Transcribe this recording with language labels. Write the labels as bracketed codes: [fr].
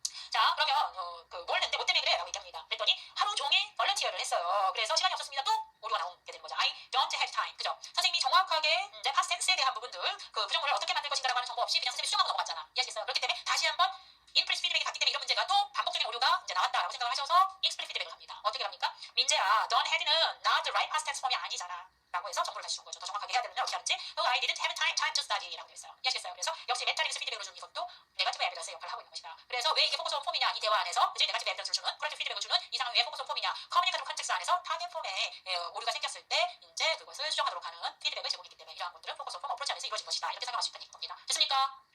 [ko] 자, 그러면 뭘 했는데 뭐 때문에 그래? 라고 얘기합니다. 그랬더니 하루 종일 volunteer를 했어요. 그래서 시간이 없었습니다. 또 오류가 나오게 되는 거죠. [en] I don't have time. 그죠? [ko] 선생님이 정확하게 이제 past tense에 대한 부분들 그 부정문을 어떻게 만들 것인가라고 하는 정보 없이 그냥 선생님이 수정하고 넘어갔잖아. 이해하시겠어요? 그렇기 때문에 다시 한번 인플리스 피드백이 갔기 때문에 이런 문제가 또 반복적인 오류가 이제 나왔다라고 생각을 하셔서 익스플리트 피드백을 합니다. 어떻게 합니까? [en] 민재야, don't had는 not the right past tense form이 아니잖아. [ko] 라고 해서 정보를 다시 준 거죠. 더 정확하게 해야 되면 어떻게 하는지 [en] I didn't have time to study [ko] 라고 되어 있어요. 이해하시겠어요? 그래서 역시 메타리믹스 피드백으로 주는 이것도 네거티브 에비던스의 역할을 하고 있는 것이다. 그래서 왜 이게 포커스 온 폼이냐 이 대화 안에서 그치? 네거티브 에비던스를 주는 커렉티브 피드백을 주는 이 상황이 왜 포커스 온 폼이냐 커뮤니케이터 컨텍스트 안에서 타겟 폼에 오류가 생겼을 때 이제 그것을 수정하도록 하는 피드백을 제공했기 때문에 이러한 것들은 포커스 온 폼 어프로치 안에서 이루어진 것이다. 이렇게 생각할 수 있다는 겁니다. 됐습니까?